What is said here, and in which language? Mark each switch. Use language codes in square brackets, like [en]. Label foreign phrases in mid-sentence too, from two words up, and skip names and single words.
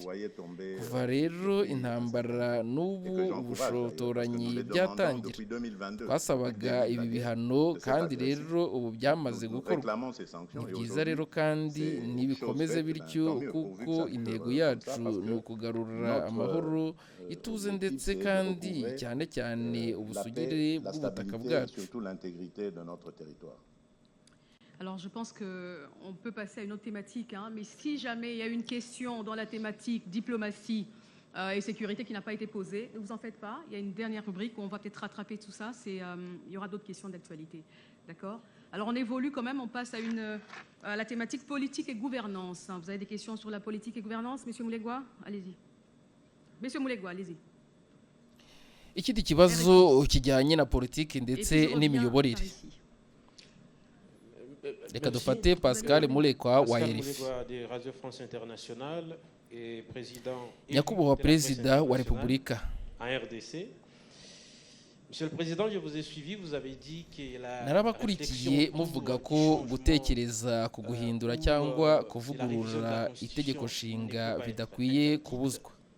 [rw] Kuva rero intambara n'ubu ubushotoranyi byatangira, twasabaga ibi bihano, kandi rero ubu byamaze gukorwa. Ni byiza rero kandi nibikomeze bityo, kuko intego yacu ni ukugarura amahoro, ituze, ndetse kandi cyane cyane ubusugire bw'ubutaka bwacu. [fr] Alors je pense qu'on peut passer à une autre thématique, mais si jamais il y a une question dans la thématique diplomatie et sécurité qui n'a pas été posée, ne vous en faites pas, il y a une dernière rubrique où on va peut-être rattraper tout ça, il y aura d'autres questions d'actualité. D'accord? Alors on évolue quand même, on passe à la thématique politique et gouvernance. Vous avez des questions sur la politique et gouvernance, Monsieur Moulegwa? Allez-y. Monsieur Moulegwa, allez-y. [rw] Ikindi kibazo kijyanye na politiki ndetse n'imiyoborere. Reka dufate Pascal Mulekwa wa RFI. Nyakubahwa Perezida wa Repubulika, narabakurikiye muvuga ko gutekereza ku guhindura cyangwa kuvugurura itegeko nshinga bidakwiye kubuzwa.